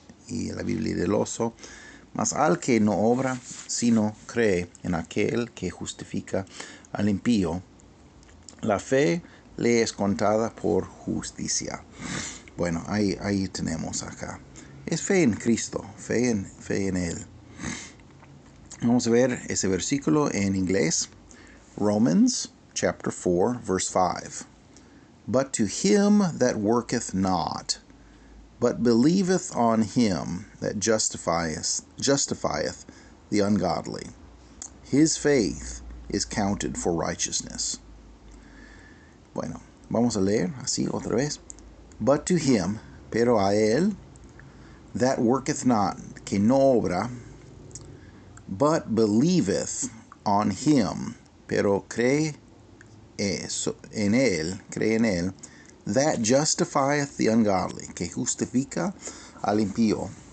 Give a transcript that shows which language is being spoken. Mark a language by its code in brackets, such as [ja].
[es] Y la Biblia del Oso: mas al que no obra, sino cree en aquel que justifica al impío, la fe le es contada por justicia. Bueno, ahí tenemos acá. Es fe en Cristo, fe en Él. Vamos a ver ese versículo en inglés. [en] Romans chapter 4, verse 5. But to him that worketh not, but believeth on him that justifieth the ungodly, his faith is counted for righteousness. [es] Bueno, vamos a leer así otra vez. [en] But to him, [es] pero a él, [en] that worketh not, [es] que no obra, [en] but believeth on him, [es] pero cree en él, [en] that justifieth the ungodly, [es] que justifica al impío.